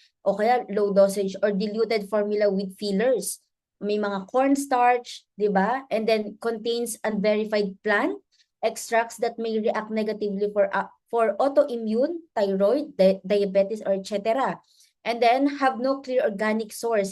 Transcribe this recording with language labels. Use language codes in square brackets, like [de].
[tl] O kaya [en] low dosage or diluted formula with fillers. [tl] May mga cornstarch, di ba? [en] And then contains unverified plant extracts that may react negatively for autoimmune, thyroid, diabetes, or etc. And then have no clear organic source.